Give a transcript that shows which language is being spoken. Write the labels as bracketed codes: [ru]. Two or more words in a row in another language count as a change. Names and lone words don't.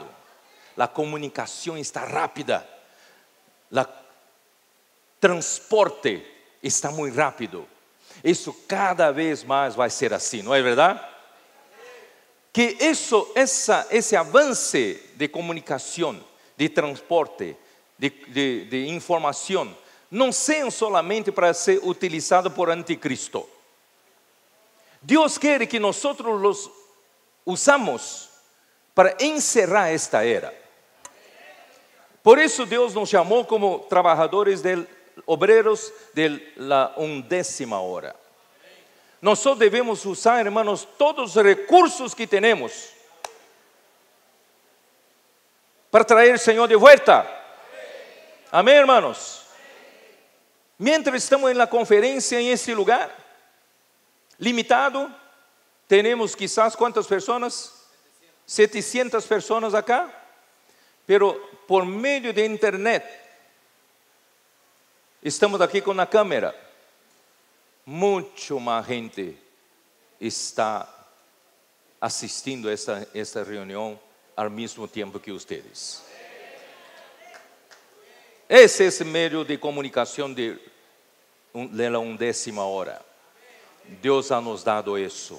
[es] La comunicación está rápida. El transporte está muy rápido. Eso cada vez más va a ser así, ¿no es verdad? Que ese avance de comunicación, de transporte, de información, [pt] não sejam solamente para ser utilizado por anticristo. Deus quer que nós [es] los usamos [pt] para encerrar esta era. Por isso Deus nos chamou como [es] trabajadores obreros de la 11ª hora. [pt] Nós devemos usar, hermanos, todos os recursos que temos para trazer o Senhor de volta. Amém, [es] hermanos? Mientras estamos en la conferencia en este lugar, limitado, tenemos quizás ¿cuántas personas? 700 personas acá, pero por medio de internet, estamos aquí con la cámara, mucho más gente [pt] está assistindo esta reunião ao mesmo tempo que vocês. Esse é o meio de comunicação [es] de la 11ª hora. [pt] Deus ha nos dado isso.